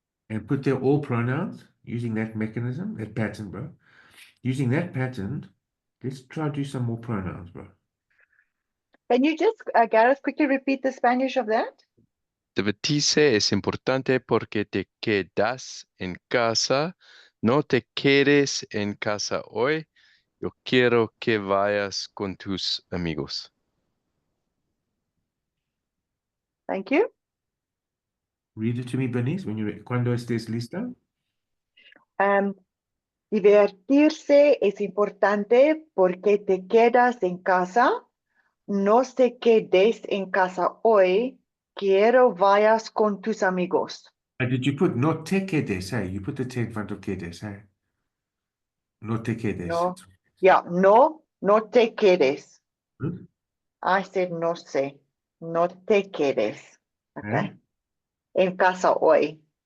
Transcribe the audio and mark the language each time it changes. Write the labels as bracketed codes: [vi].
[en] And put there all pronouns using that mechanism, that pattern, bro. Using that pattern, let's try to do some more pronouns, bro. Can you just, Gareth, quickly repeat the Spanish of that? [es] Divertirse es importante porque te quedas en casa. No te quedes en casa hoy. Yo quiero que vayas con tus amigos. [en] Thank you. Read it to me, Bernice, [es] cuando estés lista. Divertirse es importante porque te quedas en casa. No te quedes en casa hoy. Quiero vayas con tus amigos. [en] Did you put [es] no te quedes, [en] hey? You put the te in front of quedes, hey? [es] No te quedes. No. Yeah, no te quedes. [en] Good. I said [es] no sé. No te quedes. [en] Okay. Okay. [es] En casa hoy.